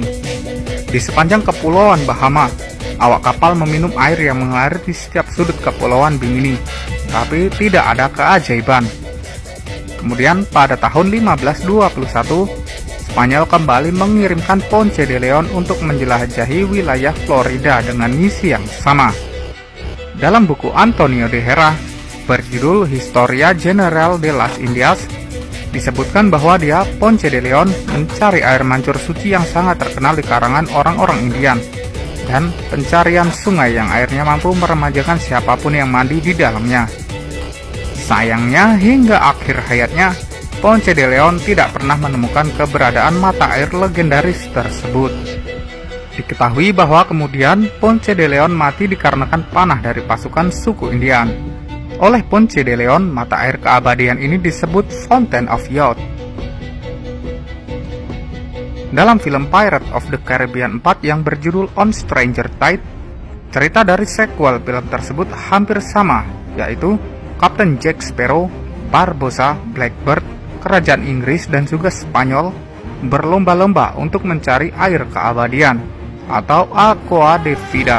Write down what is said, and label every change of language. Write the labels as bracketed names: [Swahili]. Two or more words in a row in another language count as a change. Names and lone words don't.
[Indonesian] Di sepanjang Kepulauan Bahama, awak kapal meminum air yang mengalir di setiap sudut Kepulauan Bimini, tapi tidak ada keajaiban. Kemudian pada tahun 1521, Spanyol kembali mengirimkan Ponce de Leon untuk menjelajahi wilayah Florida dengan misi yang sama. Dalam buku Antonio de Hera berjudul Historia General de las Indias, disebutkan bahwa dia, Ponce de Leon, mencari air mancur suci yang sangat terkenal di karangan orang-orang Indian, dan pencarian sungai yang airnya mampu meremajakan siapapun yang mandi di dalamnya. Sayangnya, hingga akhir hayatnya, Ponce de Leon tidak pernah menemukan keberadaan mata air legendaris tersebut. Diketahui bahwa kemudian Ponce de Leon mati dikarenakan panah dari pasukan suku Indian. Oleh Ponce de Leon, mata air keabadian ini disebut [English] Fountain of Youth. [Indonesian] Dalam film Pirates of the Caribbean 4 yang berjudul On Stranger Tide, cerita dari sequel film tersebut hampir sama, yaitu Kapten Jack Sparrow, Barbossa, Blackbird, Kerajaan Inggris dan juga Spanyol berlomba-lomba untuk mencari air keabadian atau [Spanish] Aqua de Vida.